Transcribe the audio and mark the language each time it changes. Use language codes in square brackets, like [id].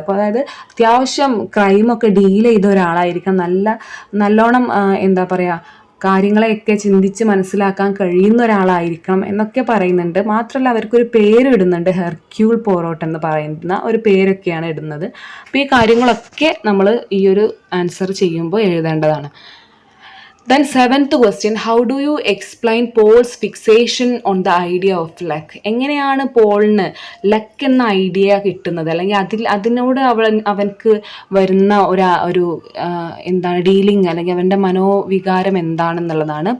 [ml] അപ്പോൾ അതായത് അത്യാവശ്യം ക്രൈമൊക്കെ ഡീൽ ചെയ്ത ഒരാളായിരിക്കണം, നല്ലോണം എന്താ പറയുക കാര്യങ്ങളെയൊക്കെ ചിന്തിച്ച് മനസ്സിലാക്കാൻ കഴിയുന്ന ഒരാളായിരിക്കണം എന്നൊക്കെ പറയുന്നുണ്ട്. മാത്രമല്ല അവർക്കൊരു പേര് ഇടുന്നുണ്ട്, ഹെർക്യൂൾ പോറോട്ട് എന്ന് പറയുന്ന ഒരു പേരൊക്കെയാണ് ഇടുന്നത്. അപ്പോൾ ഈ കാര്യങ്ങളൊക്കെ നമ്മൾ ഈ ഒരു ആൻസർ ചെയ്യുമ്പോൾ എഴുതേണ്ടതാണ്. [en] Then 7th question, how do you explain Paul's fixation on the idea of luck? [ml] എങ്ങനെയാണ് പോളിന് ലക്ക് എന്ന ഐഡിയ കിട്ടുന്നത്, അല്ലെങ്കിൽ അതിനോട് അവൻക്ക് വരുന്ന ഒരു എന്താണ് ഡീലിംഗ്, അല്ലെങ്കിൽ അവൻ്റെ മനോവികാരം എന്താണെന്നുള്ളതാണ്.